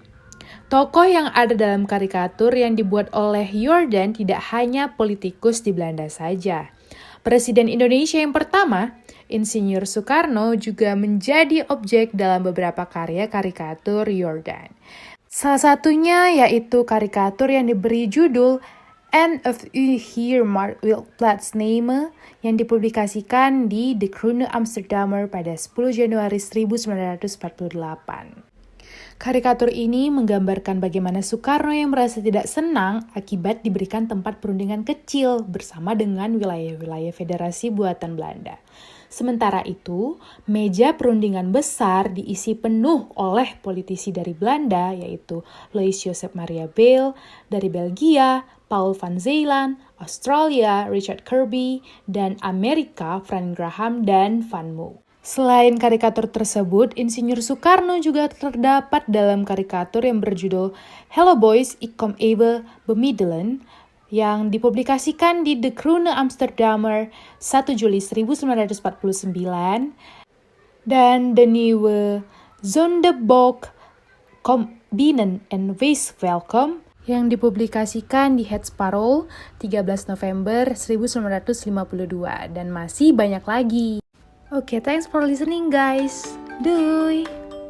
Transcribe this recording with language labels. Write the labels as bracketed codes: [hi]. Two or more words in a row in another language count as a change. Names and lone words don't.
[id] Tokoh yang ada dalam karikatur yang dibuat oleh Jordan tidak hanya politikus di Belanda saja. Presiden Indonesia yang pertama, Insinyur Soekarno, juga menjadi objek dalam beberapa karya karikatur Jordan. Salah satunya yaitu karikatur yang diberi judul En of U hier maar wilt plaatsnemen yang dipublikasikan di De Groene Amsterdammer pada 10 Januari 1948. Karikatur ini menggambarkan bagaimana Soekarno yang merasa tidak senang akibat diberikan tempat perundingan kecil bersama dengan wilayah-wilayah federasi buatan Belanda. Sementara itu, meja perundingan besar diisi penuh oleh politisi dari Belanda, yaitu Louis Joseph Maria Beel dari Belgia, Paul van Zeeland, Australia, Richard Kirby, dan Amerika, Frank Graham dan Van Moe. Selain karikatur tersebut, Insinyur Soekarno juga terdapat dalam karikatur yang berjudul Hello Boys, ik kom even bemiddelen, yang dipublikasikan di De Groene Amsterdammer 1 Juli 1949 dan De Nieuwe Zondebok Kom Binnen en Wees Welkom yang dipublikasikan di Het Parool 13 November 1952 dan masih banyak lagi. Oke, [en] thanks for listening guys. [nl] Doei!